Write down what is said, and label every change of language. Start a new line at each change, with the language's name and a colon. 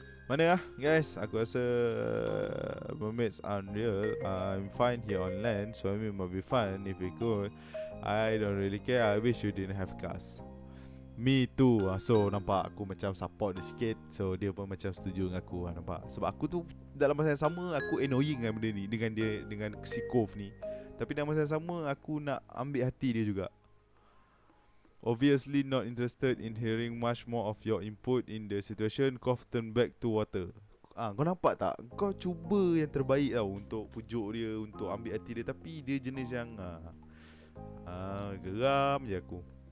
Malay: Mana lah guys, aku rasa
English: mermaids aren't real. I'm fine here on land, so it might be fun if we could. I don't really care. I wish you didn't have cars. Me too.
Malay: So nampak aku macam support dia sikit. So dia pun macam setuju dengan aku, nampak. Sebab aku tu dalam masa yang sama aku annoying dengan benda ni, dengan dia, dengan si Kov ni. Tapi dalam masa yang sama aku nak ambil hati dia juga.
English: Obviously not interested in hearing much more of your input in the situation. Kov turn back to water.
Malay: Kau nampak tak? Kau cuba yang terbaik tau untuk pujuk dia, untuk ambil hati dia. Tapi dia jenis yang geram je aku.